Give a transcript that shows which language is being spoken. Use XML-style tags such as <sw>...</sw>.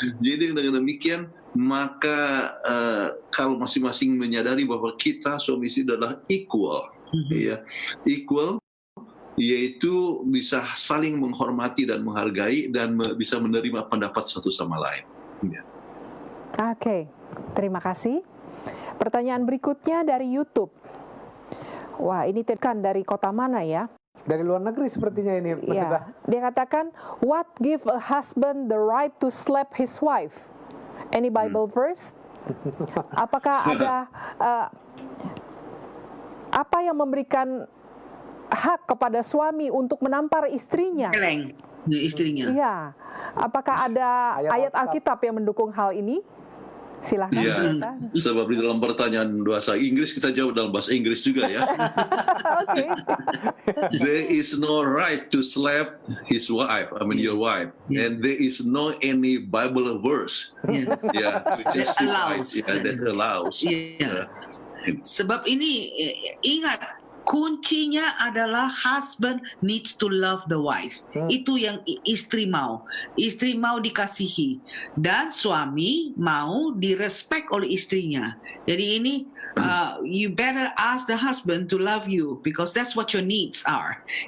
<id>Jadi dengan demikian, maka kalau masing-masing menyadari bahwa kita suami istri adalah equal, ya, equal, yaitu bisa saling menghormati dan menghargai dan bisa menerima pendapat satu sama lain. Ya. Oke, terima kasih. Pertanyaan berikutnya dari YouTube. Wah, ini tekan dari kota mana ya? Dari luar negeri sepertinya ini. Ya, dia katakan,</id> <en>what give a husband the right to slap his wife? Any Bible verse?</en> <id>Apakah ada apa yang memberikan hak kepada suami untuk menampar istrinya? Istrinya. Iya. Apakah ada ayat Alkitab yang mendukung hal ini? Silahkan. Ya, sebab di dalam pertanyaan bahasa Inggris kita jawab dalam bahasa Inggris juga, ya.</id> <en>Okay. There is no right to slap his wife, your wife, and there is no any Bible verse, to justify that allows.</en> <id>Sebab ini ingat, kuncinya adalah</id> <en>husband needs to love the wife.</en> <id>Itu yang istri mau. Istri mau dikasihi dan suami mau direspek oleh istrinya. Jadi ini</id> <en>you better ask the husband to love you because that's what your needs are.</en>